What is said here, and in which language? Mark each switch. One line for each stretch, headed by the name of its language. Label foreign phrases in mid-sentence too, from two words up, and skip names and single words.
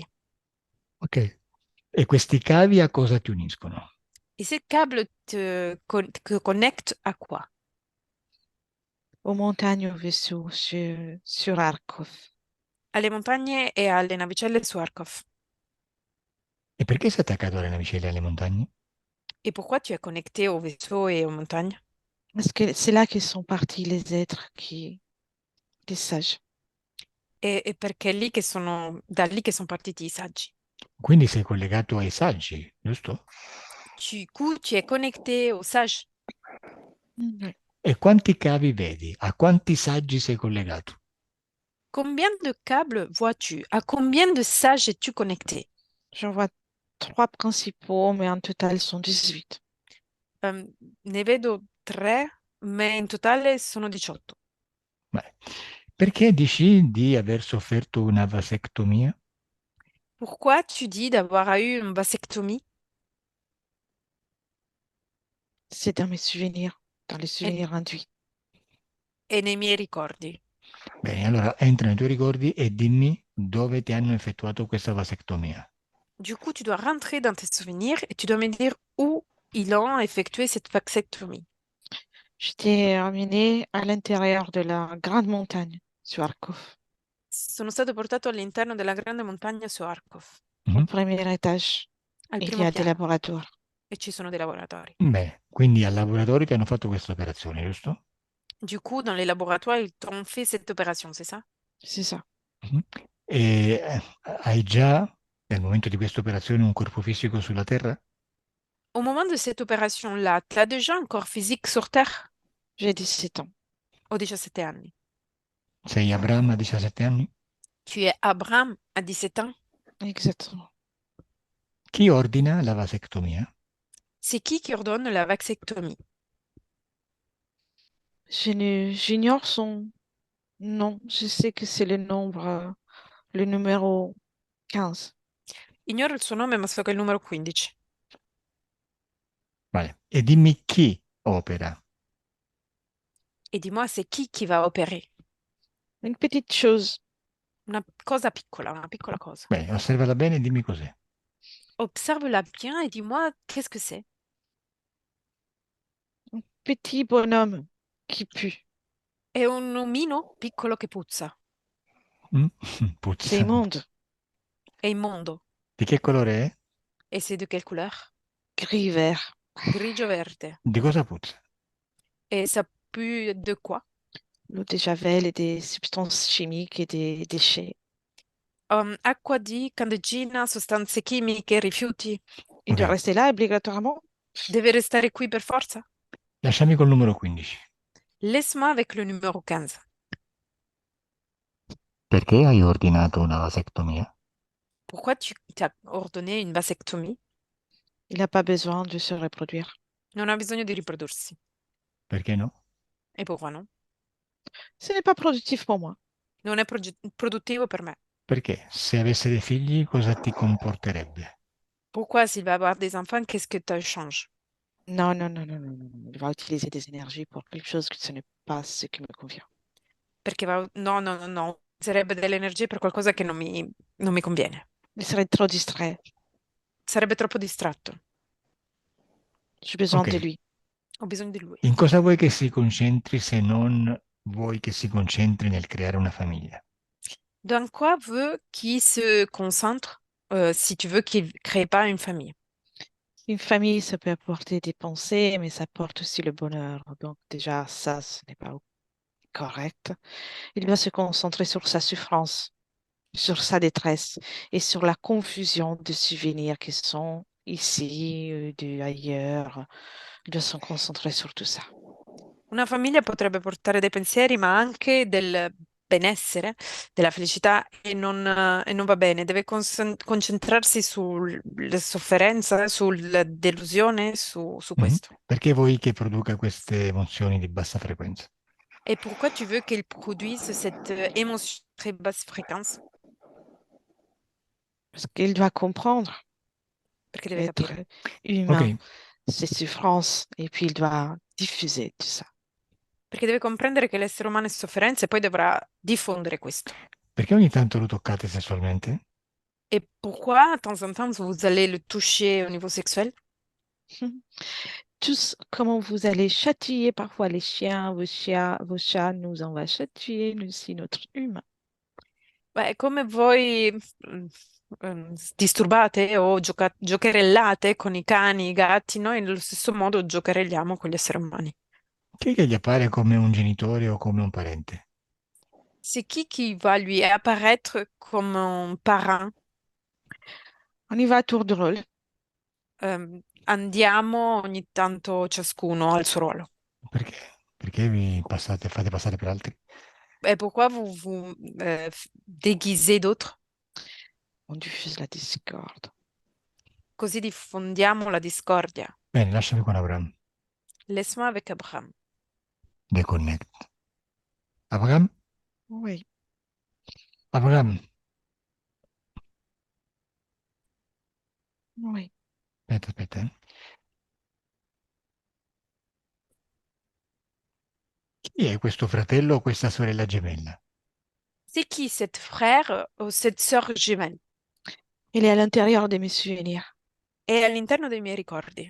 Italian: Ok. E questi cavi a cosa ti uniscono?
French: Et ces câbles te connectent à quoi? Aux montagnes, au vaisseau, sur Arcov.
Italian: Alle montagne e alle navicelle su Arcov. E perché sei attaccato alle navicelle e alle montagne?
French: Et pourquoi tu es connecté au vaisseau et aux montagnes? Parce que c'est là que sont partis les êtres les sages.
Italian: E perché è lì che da lì che sono partiti i saggi. Quindi sei collegato ai saggi, giusto?
French: Du coup, tu es connecté aux sages. Mhm.
Italian: E quanti cavi vedi? A quanti saggi sei collegato?
French: Combien de câbles vois-tu? À combien de sages es-tu connecté? J'en vois 3 principaux, mais en total, sont 18.
Italian: Ne vedo 3, ma in totale sono 18. Beh, perché dici di aver sofferto una vasectomia?
French: Pourquoi tu dis d'avoir eu une vasectomie? C'est dans mes souvenirs, dans les
Italian: E,
French: souvenirs induits.
Italian: e nei miei ricordi. Bene, allora entra nei tuoi ricordi e dimmi dove ti hanno effettuato questa vasectomia.
French: Du coup, tu dois rentrer dans tes souvenirs et tu dois me dire où ils ont effectué cette vasectomie. J'étais emmenée à l'intérieur de la grande montagne sur Arcov,
Italian: Sono stato portato all'interno della grande montagna su Arcov,
French: au Mhm. premier étage.
Italian: al
French: Il y
Italian: primo
French: a des
Italian: piano,
French: laboratoires.
Italian: e ci sono dei laboratori. Beh, quindi al laboratorio ti hanno fatto questa operazione, giusto?
French: Du coup, dans les laboratoires, ils t'ont fait cette opération, c'est ça? C'est ça. Mhm.
Italian: E hai già, nel momento di questa operazione, un corpo fisico sulla Terra?
French: Au moment de cette opération-là, tu as déjà un corps physique sur Terre? J'ai 17 ans.
Italian: Ho 17 anni. Sei Abramo a 17 anni?
French: Tu es Abraham à 17 ans? Exactement.
Italian: Chi ordina la vasectomia?
French: C'est qui ordonne la vasectomie? J'ignore son nom. Je sais que c'est le numéro 15.
Italian: Ignoro il suo nome, ma so che è il numero 15. Vale. E dimmi chi opera.
French: E dis-moi, c'est qui va opérer? Une petite chose,
Italian: Una cosa piccola, una piccola cosa. Beh, osservala bene e dimmi cos'è.
French: Observe-la bien et dis-moi, qu'est-ce que c'est? un petit bonhomme qui pue.
Italian: È un omino piccolo che puzza. Mm?
French: C'est
Italian: Puzza.
French: immonde.
Italian: È immondo. Di che colore è?
French: Et c'est de quelle couleur? Gris vert.
Italian: Grigio verde. Di cosa puzza?
French: Et ça pue de quoi? L'eau de javel et des substances chimiques et des déchets.
Italian: Acqua di candeggina, sostanze chimiche, rifiuti.
French: Il doit
Italian: Ok,
French: rester là obligatoirement.
Italian: Deve restare qui per forza? lasciami col numero 15.
French: Laisse-moi avec le numéro 15.
Italian: Perché hai ordinato una vasectomia?
French: Pourquoi tu t'as ordonné une vasectomie? Il n'a pas besoin de se reproduire.
Italian: Non ha bisogno di riprodursi. Perché no?
French: E pourquoi non? Ce n'est pas productif pour moi.
Italian: Non è produttivo per me. Perché se avesse dei figli cosa ti comporterebbe?
French: Pourquoi s'il va avoir des enfants, qu'est-ce que tu changes? Non, non, non, non, non, non, non. Il va utiliser des énergies pour quelque chose que ce n'est pas ce qui me convient.
Italian: Perché va... No, no, no, no. Sarebbe delle energie per qualcosa che non mi conviene.
French: Il serait trop distrait.
Italian: Sarebbe troppo distratto.
French: J'ai besoin
Italian: Ok,
French: de lui.
Italian: Ho bisogno di lui. in cosa vuoi che si concentri se non vuoi che si concentri nel creare una famiglia?
French: Dans quoi veut qu'il se concentre si tu veux qu'il ne crée pas une famille? Une famille, ça peut apporter des pensées, mais ça apporte aussi le bonheur. Donc déjà, ça, ce n'est pas correct, il va se concentrer sur sa souffrance, sur sa détresse et sur la confusion de souvenirs qui sont ici, ailleurs. Il doit se concentrer sur tout ça.
Italian: Una famiglia potrebbe portare dei pensieri, ma anche del benessere, della felicità e non va bene. Deve concentrarsi sulla sofferenza, sulla delusione, su Mhm. questo. Perché vuoi che produca queste emozioni di bassa frequenza?
French: Et pourquoi tu veux qu'il produise cette émotion très basse fréquence? Parce qu'il doit comprendre
Italian: Perché deve
French: qu'être
Italian: capire.
French: humain,
Italian: Ok,
French: c'est souffrance, et puis il doit diffuser tout ça.
Italian: Perché deve comprendere che l'essere umano è sofferenza e poi dovrà diffondere questo. perché ogni tanto lo toccate sessualmente?
French: Et pourquoi, de temps en temps, vous allez le toucher au niveau sexuel? Tous, comment vous allez chatouiller parfois les chiens, vos chats, nous on va chatouiller, nous aussi notre humain.
Italian: Beh, come voi disturbate o giocherellate con i cani, i gatti, noi nello stesso modo giocherelliamo con gli esseri umani. Chi è che gli appare come un genitore o come un parente?
French: C'est qui va lui apparaître comme un parent? On y va à tour de rôle.
Italian: Andiamo ogni tanto ciascuno al suo ruolo. Perché? Perché vi fate passare per altri?
French: Et pourquoi vous vous déguisez d'autres? On diffuse la discorde.
Italian: Così diffondiamo la discordia. Bene, lasciami con Abraham.
French: Laisse-moi avec Abraham. Deconnect. Abraham? Oui, Abraham? oui.
Italian: Aspetta. Chi è questo fratello o questa sorella gemella?
French: C'est qui cette frère ou cette sœur jumelle? Il est à l'intérieur de mes souvenirs.
Italian: È all'interno dei miei ricordi.